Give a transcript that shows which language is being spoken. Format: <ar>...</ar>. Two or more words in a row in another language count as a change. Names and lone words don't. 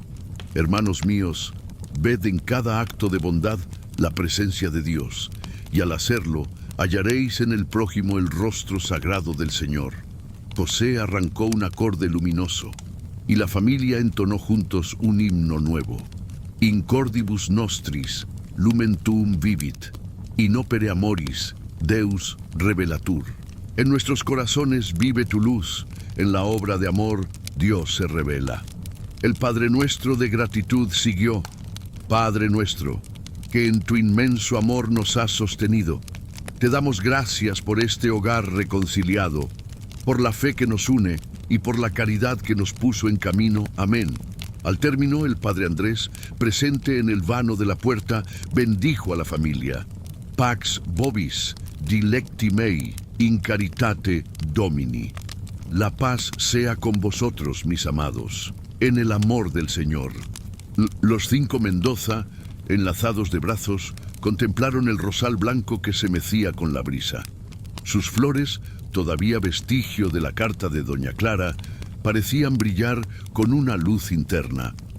<es>Hermanos míos, ved en cada acto de bondad la presencia de Dios, y al hacerlo, hallaréis en el prójimo el rostro sagrado del Señor. José arrancó un acorde luminoso. y la familia entonó juntos un himno nuevo.</es> <la>In cordibus nostris, lumen tuum vivit, in opere amoris, Deus revelatur.</la> <es>En nuestros corazones vive tu luz, en la obra de amor, Dios se revela. El Padre Nuestro de gratitud siguió. Padre nuestro, que en tu inmenso amor nos has sostenido, te damos gracias por este hogar reconciliado, por la fe que nos une y por la caridad que nos puso en camino. Amén. Al término, el Padre Andrés, presente en el vano de la puerta, bendijo a la familia.</es> <la>Pax vobis, dilecti mei, in caritate Domini.</la> <es>La paz sea con vosotros, mis amados, en el amor del Señor. Los 5 Mendoza, enlazados de brazos, contemplaron el rosal blanco que se mecía con la brisa. Sus flores, todavía vestigio de la carta de doña Clara, parecían brillar con una luz interna.</es>